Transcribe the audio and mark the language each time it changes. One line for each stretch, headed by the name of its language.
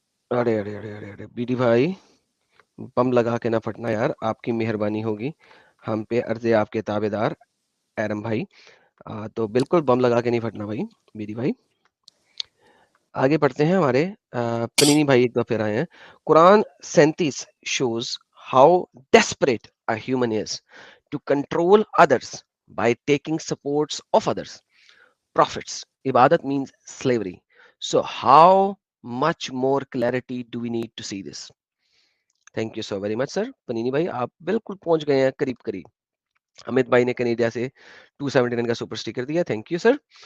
Urdu: ارے ارے ارے ارے ارے B D بھائی بم لگا کے نہ پھٹنا یار, آپ کی مہربانی ہوگی ہم پہ, عرض آپ کے تابع دار ایرم بھائی. تو بالکل بم لگا کے نہیں پھٹنا بھائی بی ڈی بھائی. آگے پڑھتے ہیں. ہمارے پنینی بھائی ایک دفعہ پھر آئے ہیں.
English: قرآن 37 shows how desperate a human is to control others by taking supports of others. Prophets, ibadat means slavery. So how much more clarity do we need to see this? Thank you so very much sir.
Urdu: Panini بھائی آپ بالکل پہنچ گئے ہیں قریب قریب. امت بھائی نے کنیڈیا سے 279 کا سپر سٹیکر دیا,
English: Thank you sir.